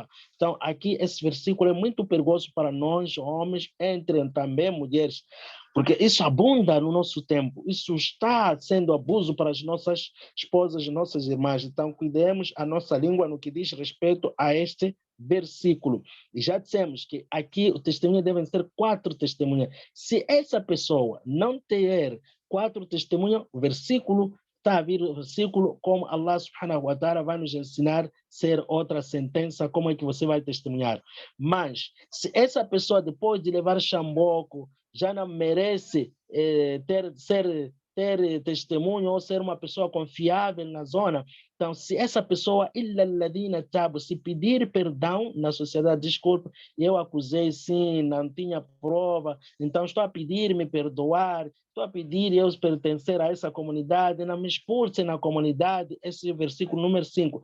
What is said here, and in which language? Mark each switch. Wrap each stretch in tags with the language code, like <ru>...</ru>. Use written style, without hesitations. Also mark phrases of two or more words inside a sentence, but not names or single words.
<pt>Então, aqui esse versículo é muito perigoso para nós, homens, entre também mulheres, porque isso abunda no nosso tempo, isso está sendo abuso para as nossas esposas, nossas irmãs. Então, cuidemos a nossa língua no que diz respeito a este versículo. E já dissemos que aqui o testemunho devem ser 4 testemunhas. Se essa pessoa não ter 4 testemunhas, o versículo está a vir o versículo como</pt> <ar>الله سبحانه وتعالى</ar> <pt>vai nos ensinar ser outra sentença, como é que você vai testemunhar. Mas se essa pessoa, depois de levar chamboco, já não merece ter testemunho ou ser uma pessoa confiável na zona. Então, se essa pessoa, se pedir perdão na sociedade, desculpa, eu acusei sim, não tinha prova, então estou a pedir me perdoar, estou a pedir eu pertencer a essa comunidade, não me expulse na comunidade, esse é o versículo número 5.</pt>